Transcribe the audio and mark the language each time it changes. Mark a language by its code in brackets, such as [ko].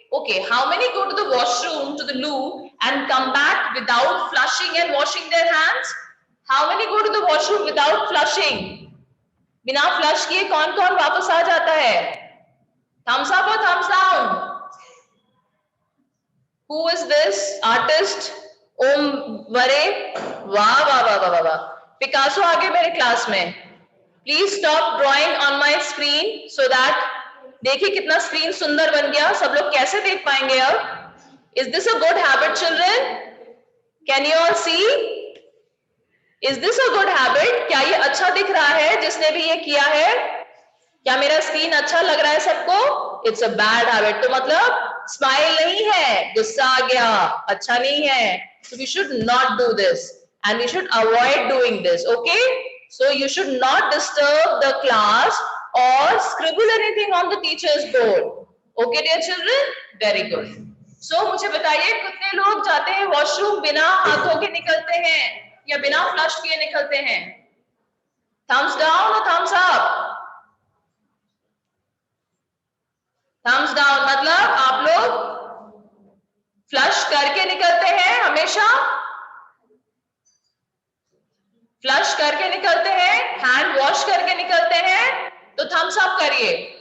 [en] Okay, how many go to the washroom, to the loo and come back without flushing and washing their hands? How many go to the washroom without flushing? [hi] बिना flush किए कौन कौन वापस आ जाता है? [en] Thumbs up or thumbs down? Who is this artist? Om Vare? Wow, wow, wow, wow, wow. [hi] Picasso आ गए मेरे class में. [en] Please stop drawing on my screen so that [hi] देखिए कितना स्क्रीन सुंदर बन गया. सब लोग कैसे देख पाएंगे अब? [en] Is this a good habit, children? Can you all see? Is this a good habit? [hi] क्या ये अच्छा दिख रहा है जिसने भी ये किया है? क्या मेरा स्क्रीन अच्छा लग रहा है सबको? [en] It's a bad habit. [hi] तो मतलब स्माइल नहीं है, गुस्सा आ गया, अच्छा नहीं है. [en] So we should not do this and we should avoid doing this. Okay? So you should not disturb the class or scribble anything on the teacher's board. Okay, dear children? Very good. [hi] सो मुझे बताइए कितने लोग जाते हैं washroom बिना हाथ धो के निकलते हैं या बिना फ्लश किए निकलते हैं? [en] Thumbs down और thumbs up? [hi] थम्स डाउन मतलब आप लोग फ्लश करके निकलते हैं हमेशा, फ्लश करके निकलते हैं, हैंड वॉश करके निकलते हैं, तो थम्स अप करिए।